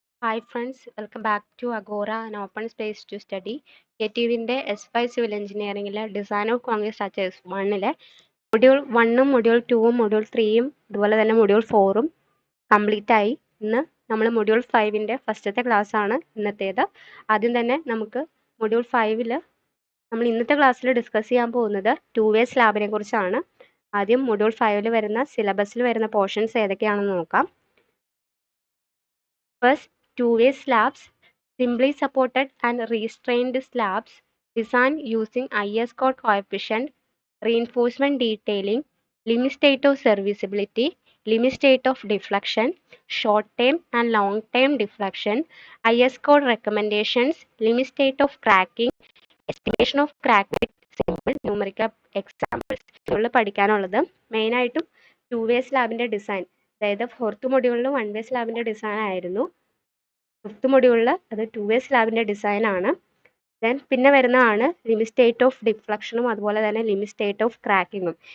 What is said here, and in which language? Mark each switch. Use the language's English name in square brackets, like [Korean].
[English] Hi friends, welcome back to Agora, an open space to study. [Malayalam] KTVന്റെ S5 civil എഞ്ചിനീയറിംഗിലെ design of concrete structures 1-ലെ module 1ഉം module 2ഉം module 3ഉം അതുപോലെ തന്നെ module 4ഉം complete ആയി. ഇന്ന് നമ്മൾ module 5ന്റെ ഫസ്റ്റത്തെ class ആണ് ഇന്നത്തേത്. ആദ്യം തന്നെ നമുക്ക് മൊഡ്യൂൾ 5ൽ നമ്മൾ ഇന്നത്തെ ക്ലാസ്സിൽ ഡിസ്കസ് ചെയ്യാൻ പോകുന്നത് 2-വേ സ്ലാബിനെ കുറിച്ചാണ്. ആദ്യം മൊഡ്യൂൾ 5ൽ വരുന്ന സിലബസിൽ വരുന്ന പോർഷൻസ് ഏതൊക്കെയാണെന്ന് നോക്കാം. [English] First, two-way slabs, simply supported and restrained slabs designed using IS code coefficient, reinforcement detailing, limit state of serviceability, limit state of deflection, short-term and long-term deflection, IS code recommendations, limit state of cracking, estimation of crack with simple numerical examples. [Malayalam] ഇതുള്ള പഠിക്കാനുള്ളത് മെയിനായിട്ടും to way സ്ലാബിൻ്റെ design, അതായത് fourth മൊഡ്യൂളിൽ 1-വേ സ്ലാബിൻ്റെ design ആയിരുന്നു. Fifth മൊഡ്യൂളിൽ അത് 2-വേ സ്ലാബിൻ്റെ design ആണ്. Then പിന്നെ വരുന്നതാണ് ലിമിറ്റ് സ്റ്റേറ്റ് ഓഫ് ഡിഫ്ലക്ഷനും അതുപോലെ തന്നെ ലിമിറ്റ് സ്റ്റേറ്റ് ഓഫ് ക്രാക്കിങ്ങും.